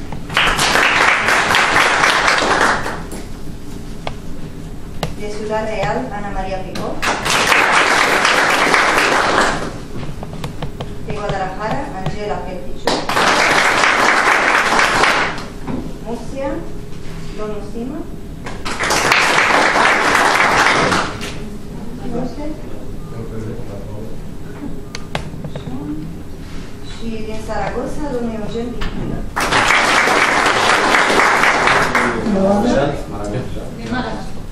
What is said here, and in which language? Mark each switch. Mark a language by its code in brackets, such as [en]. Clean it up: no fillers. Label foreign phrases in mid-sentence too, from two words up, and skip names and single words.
[ro] De Ciudad Real, Ana María Picó. De Guadalajara, Angela Peltichú. Murcia, Don Usima. Și din Saragossa, domnul Eugen Vicula. Din Malaga.